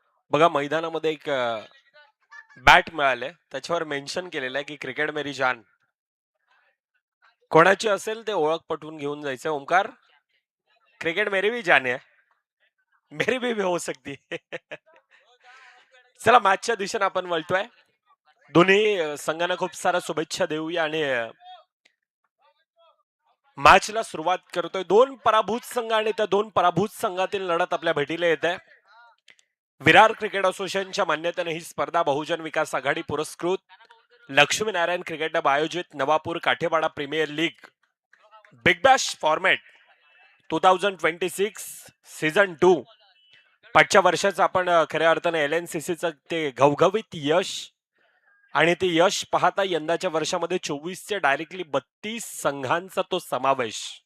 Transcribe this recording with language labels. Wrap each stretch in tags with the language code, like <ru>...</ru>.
<mr>बघा मैदानामध्ये एक बॅट मिळाले, त्याच्यावर मेन्शन केलेलं आहे की</mr> <hi>क्रिकेट मेरी जान.</hi> <mr>कोणाची असेल ते ओळख पटवून घेऊन जायचं.</mr> <hi>ओमकार, क्रिकेट मेरी भी जान है, मेरी भी हो सकती है.</hi> <mr>चला मॅचच्या दिशेने आपण वळतोय. दोन्ही संघांना खूप साऱ्या शुभेच्छा देऊया आणि मॅचला सुरुवात करतोय. दोन पराभूत संघ आणि त्या दोन पराभूत संघातील लढत आपल्या भेटीला येत आहे. विरार क्रिकेट असोसिएशनच्या मान्यतेने ही स्पर्धा बहुजन विकास आघाडी पुरस्कृत लक्ष्मीनारायण क्रिकेट हब आयोजित Navapur काठेवाडा premier league big Bash format 2026 season 2 पाचच्या वर्षाचं आपण खऱ्या अर्थाने LNCCचं ते घवघवीत यश आणि ते यश पाहता यंदाच्या वर्षामध्ये 24चे डायरेक्टली 32 संघांचा तो समावेश.</mr>